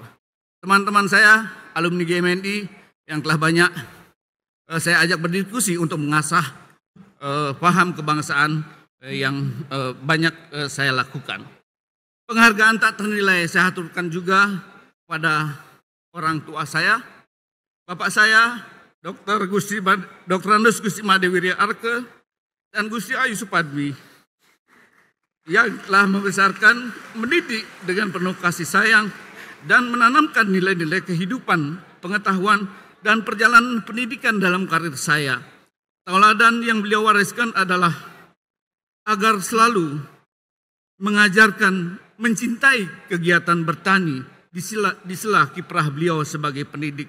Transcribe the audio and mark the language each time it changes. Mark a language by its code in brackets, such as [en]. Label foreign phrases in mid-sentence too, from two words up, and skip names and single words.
[id] Teman-teman saya, alumni GMNI yang telah banyak saya ajak berdiskusi untuk mengasah paham kebangsaan yang banyak saya lakukan. Penghargaan tak ternilai saya aturkan juga pada orang tua saya, bapak saya, Dr. Andes Gusti Made Wirya Arke dan Gusti Ayu Supadmi yang telah membesarkan, mendidik dengan penuh kasih sayang dan menanamkan nilai-nilai kehidupan, pengetahuan, dan perjalanan pendidikan dalam karir saya. Tauladan yang beliau wariskan adalah agar selalu mengajarkan, mencintai kegiatan bertani di sela kiprah beliau sebagai pendidik.